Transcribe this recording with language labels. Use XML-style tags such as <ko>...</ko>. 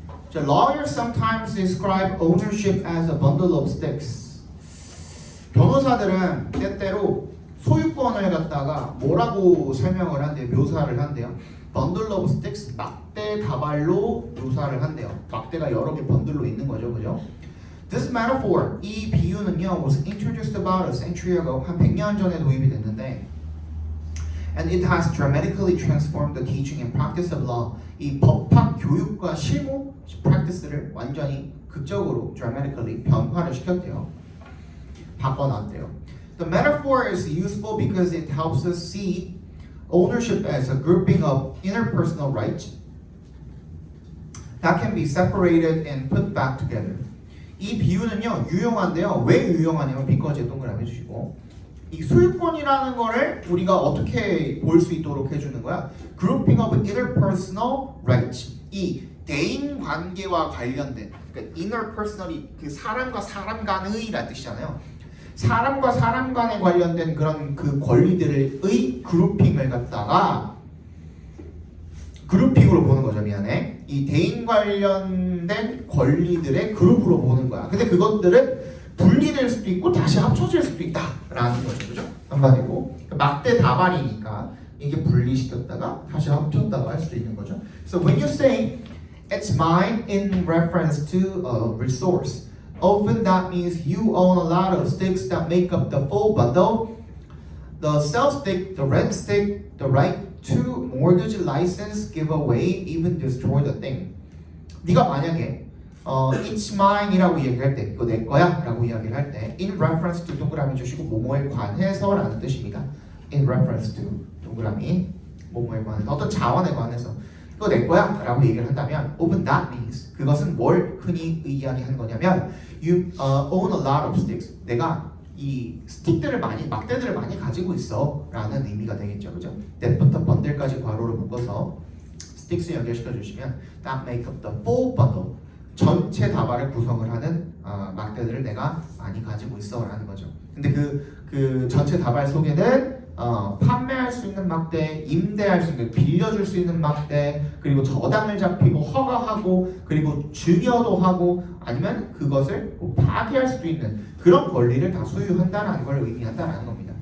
<en>자, lawyers sometimes describe ownership as a bundle of sticks.</en> <ko>변호사들은 때때로 소유권을 갖다가 뭐라고 설명을 한대요? 묘사를 한대요.</ko> <en>bundle of sticks,</en> <ko>막대 다발로 묘사를 한대요. 막대가 여러 개 번들로 있는 거죠, 그죠?</ko> <en>This metaphor,</en> <ko>이 비유는요,</ko> <en>was introduced about a century ago,</en> <ko>한 100년 전에 도입이 됐는데,</ko> <en>and it has dramatically transformed the teaching and practice of law.</en> <ko>이 법학 교육과 실무 practice를 완전히 극적으로 dramatically 변화를 시켰대요. 바꿔놨대요.</ko> <en>The metaphor is useful because it helps us see ownership as a grouping of interpersonal rights that can be separated and put back together.</en> <ko>이 비유는요 유용한데요. 왜 유용하냐면 because 동그라미 해주시고, 이 소유권이라는 거를 우리가 어떻게 볼 수 있도록 해주는 거야?</ko> <en>Grouping of interpersonal rights.</en> <ko>이 대인 관계와 관련된, 그러니까 interpersonal이 그 사람과 사람 간의라는 뜻이잖아요. 사람과 사람 간에 관련된 그런 그 권리들의 그룹핑을 갖다가 그룹핑으로 보는 거죠. 미안해. 이 대인 관련된 권리들의 그룹으로 보는 거야. 근데 그것들은 분리될 수도 있고 다시 합쳐질 수도 있다라는 거죠. 그죠? 한마디로 막대 다발이니까 이게 분리시켰다가 다시 합쳤다가 할 수도 있는 거죠.</ko> <en>So when you say it's mine in reference to a resource, often that means you own a lot of sticks that make up the full bundle. The sell stick, the rent stick, the right to mortgage license, give away, even destroy the thing.</en> <ko>네가 만약에</ko> <en>it's mine</en> <ko>이라고 이야기할 때, 이거 내 거야라고 이야기를 할 때,</ko> <en>in reference to</en> <ko>동그라미 주시고 뭐뭐에 관해서라는 뜻입니다.</ko> <en>In reference to</en> <ko>동그라미 뭐뭐에 관해서 어떤 자원에 관해서 이거 내 거야라고 얘기를 한다면,</ko> <en>often that means</en> <ko>그것은 뭘 흔히 이야기하는 거냐면,</ko> <en>you own a lot of sticks.</en> <ko>내가 이 스틱들을 많이 막대들을 많이 가지고 있어라는 의미가 되겠죠, 그죠? that부터 번들까지 괄호로 묶어서 sticks 연결시켜 주시면</ko> <en>that make up the full bundle.</en> <ko>전체 다발을 구성을 하는 막대들을 내가 많이 가지고 있어라는 거죠. 근데 그 전체 다발 속에는 판매할 수 있는 막대, 임대할 수 있는, 빌려줄 수 있는 막대, 그리고 저당을 잡히고 허가하고, 그리고 증여도 하고, 아니면 그것을 파기할 수도 있는 그런 권리를 다 소유한다는 걸 의미한다는 겁니다.</ko>